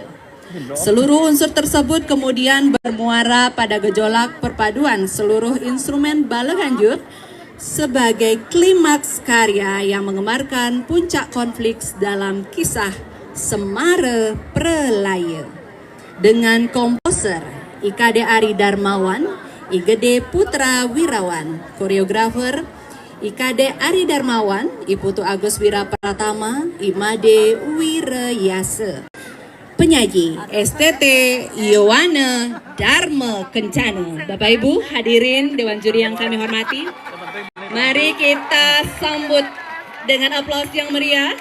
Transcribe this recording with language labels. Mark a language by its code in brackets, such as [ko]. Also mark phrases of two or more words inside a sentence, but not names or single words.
[id] Seluruh unsur tersebut kemudian bermuara pada gejolak perpaduan seluruh instrumen bala ganjur sebagai klimaks karya yang menggemarkan puncak konflik dalam kisah Semara Prelaya. Dengan komposer IKD Ari Darmawan, IGD Putra Wirawan, koreografer IKD Ari Darmawan, Iputu Agus Wirapratama, Imade Wirayasa. Penyaji STT Yowana Dharma Kencana. Bapak Ibu hadirin Dewan Juri yang kami hormati, mari kita sambut dengan aplaus yang meriah.